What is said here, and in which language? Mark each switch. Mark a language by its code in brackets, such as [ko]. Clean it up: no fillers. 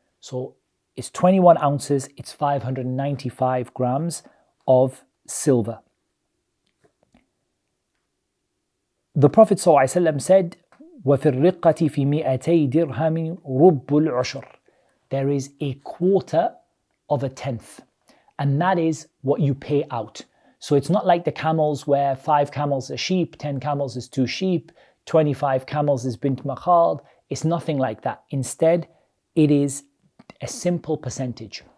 [en] So it's 21 ounces, it's 595 grams of silver. The Prophet ﷺ said, [ar] وَفِي الرِّقَّةِ فِي 200 دِرْهَمٍ رُبُّ الْعُشْرِ. [en] There is a quarter of a tenth, and that is what you pay out. So it's not like the camels where 5 camels are sheep, 10 camels is 2 sheep, 25 camels is bint makhad. It's nothing like that. Instead, it is a simple percentage.